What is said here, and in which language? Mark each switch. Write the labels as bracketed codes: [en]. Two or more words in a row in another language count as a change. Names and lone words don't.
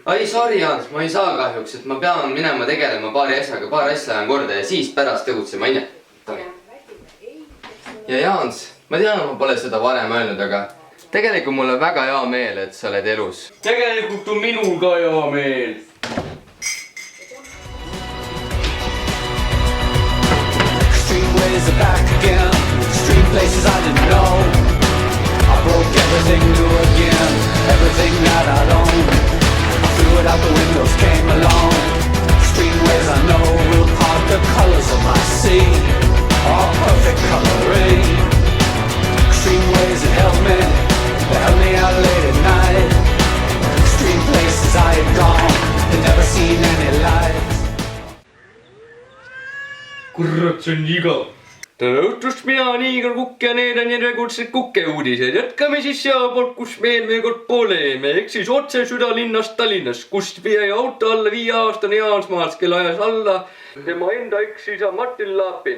[et] Ai, sorry Jaans, ma ei saa kahjuks, et ma pean minema tegelema paari asjaga, paar asja lähen korda ja siis pärast tegutsema, onju. Ja Jaans, ma tean, ma pole seda varem öelnud, aga tegelikult mul on väga hea meel, et sa oled elus. Tegelikult on minul ka hea meel. [en] Extreme ways are back again. Extreme places I didn't know. I broke everything new again. Everything that I'd owned. I threw it out the windows, came along. Extreme ways I know will part the colors of my sea. All perfect coloring. Extreme ways that helped me. They held me out late at night. Extreme places I had gone. Had never seen any light. [et] Kurat, see on igav. Tere õhtust, mina on Igor Kukk ja need on järjekordsed Kuke-uudised. Jätkame siis sealpoolt, kus meil veel kord poleme. Ehk siis otse südalinnast Tallinnast, kust jäi auto alla 5-aastane Jaansmaals, kelle ajas alla tema enda eks-isa Martin Laapin.